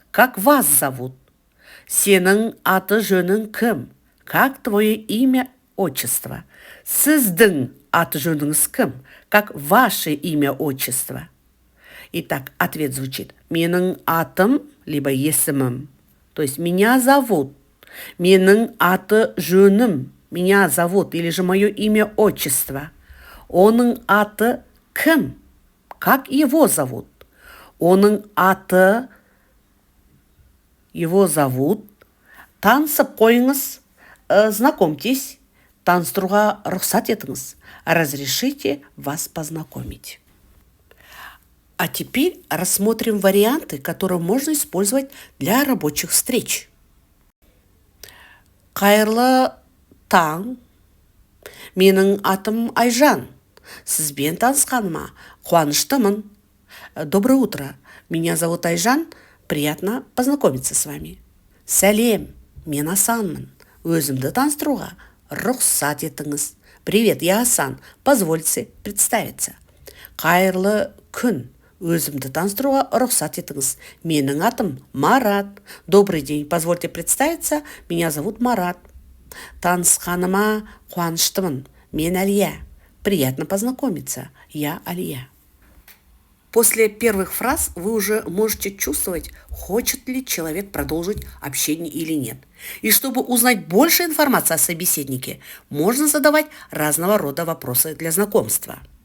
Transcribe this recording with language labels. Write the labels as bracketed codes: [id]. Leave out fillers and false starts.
[ru] Как вас зовут? [kk] Сенің аты жөнің кім? [ru] Как твое имя, отчество? [kk] Сіздің аты жөніңіз кім? [ru] Как ваше имя, отчество? Итак, ответ звучит: [kk] менің атым, [ru] либо [kk] есімім. [ru] То есть меня зовут. [kk] Менің аты жөнім. [ru] Меня зовут, или же мое имя, отчество. [kk] Оның аты кім? [ru] Как его зовут? [kk] Оның аты, [ru] его зовут. [kk] Танысып қойыңыз, [ru] знакомьтесь, [kk] таныстыруға рұқсат етіңіз. [ru] Разрешите вас познакомить. А теперь рассмотрим варианты, которые можно использовать для рабочих встреч. [kk] Қайырлы таң. Менің атым Айжан. Сізбен танысқаныма қуаныштымын. [ru] Доброе утро. Меня зовут Айжан. Приятно познакомиться с вами. [kk] Сәлем. Мен Асанмын. Өзімді таныстыруға рұқсат етіңіз. [ru] Привет, я Асан. Позвольте представиться. [kk] Қайырлы күн. Өзімді таныстыруға рұқсат етіңіз. Менің атым Марат. [ru] Добрый день. Позвольте представиться. Меня зовут Марат. [kk] Танысқаныма қуаныштымын. Мен Алия. [ru] Приятно познакомиться. Я Алия. После первых фраз вы уже можете чувствовать, хочет ли человек продолжить общение или нет. И чтобы узнать больше информации о собеседнике, можно задавать разного рода вопросы для знакомства.